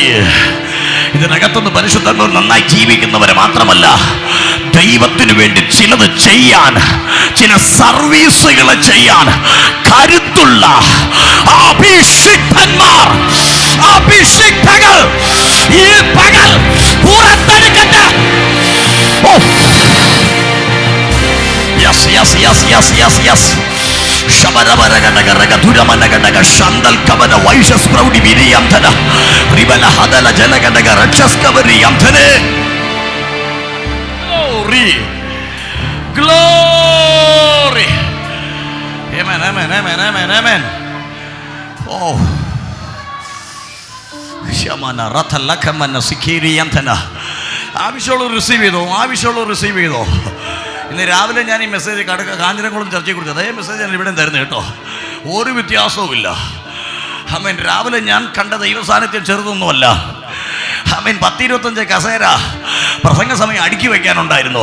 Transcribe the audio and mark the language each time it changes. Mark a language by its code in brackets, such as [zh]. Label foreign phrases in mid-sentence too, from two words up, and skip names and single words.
[ml] ഇതിനകത്തുനിന്ന് പരിശുദ്ധങ്ങൾ നന്നായി ജീവിക്കുന്നവരെ മാത്രമല്ല, ദൈവത്തിനു വേണ്ടി ചിലത് ചെയ്യാൻ, ചില സർവീസുകൾ ചെയ്യാൻ കരുത്തുള്ള അഭിഷിക്തന്മാർ, അഭിഷിക്തകൾ ഈ പകൽ പുറത്തെടുക്കട്ടെ. [en] yes yes yes yes yes yes. Shandal Kabana Vaishas Proudi Viriamtana Ribala Hadala Jalagadaga Rachas Kavariamtane. Glory, glory. Amen, amen, amen, amen, amen. Oh, Shamana Ratalakamana Sikiriamtana. [ml] ആവശ്യമുള്ള റിസീവ് ചെയ്തോ, ആവശ്യമുള്ള റിസീവ് ചെയ്തോ. ഇന്ന് രാവിലെ ഞാൻ ഈ മെസ്സേജ് കാഞ്ഞിരംകുളം ചർച്ചയെ കുറിച്ച് അതേ മെസ്സേജ് ഞാൻ ഇവിടെ തരുന്നത് കേട്ടോ. ഒരു വ്യത്യാസവും ഇല്ല. ആമേൻ. രാവിലെ ഞാൻ കണ്ട ദൈവസാന്നിധ്യം ചെറുതൊന്നുമല്ല. ആമേൻ. 10-25 കസേര പ്രസംഗ സമയം അടുക്കി വയ്ക്കാനുണ്ടായിരുന്നു.